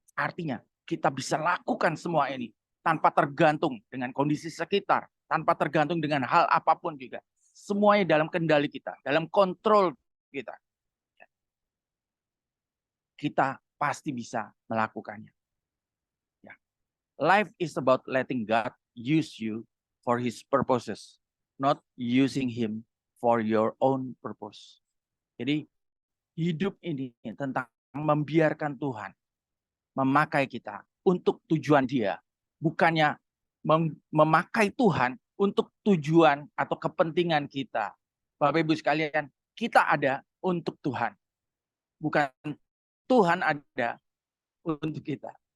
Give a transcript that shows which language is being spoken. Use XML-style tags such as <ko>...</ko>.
<id>Artinya kita bisa lakukan semua ini tanpa tergantung dengan kondisi sekitar, tanpa tergantung dengan hal apapun juga. Semuanya dalam kendali kita, dalam kontrol kita. Kita pasti bisa melakukannya. Ya.</id> <en>Life is about letting God use you for His purposes, not using Him for your own purpose.</en> <id>Jadi hidup ini tentang membiarkan Tuhan memakai kita untuk tujuan Dia, bukannya memakai Tuhan untuk tujuan atau kepentingan kita. Bapak Ibu sekalian, kita ada untuk Tuhan, bukan Tuhan ada untuk kita.</id>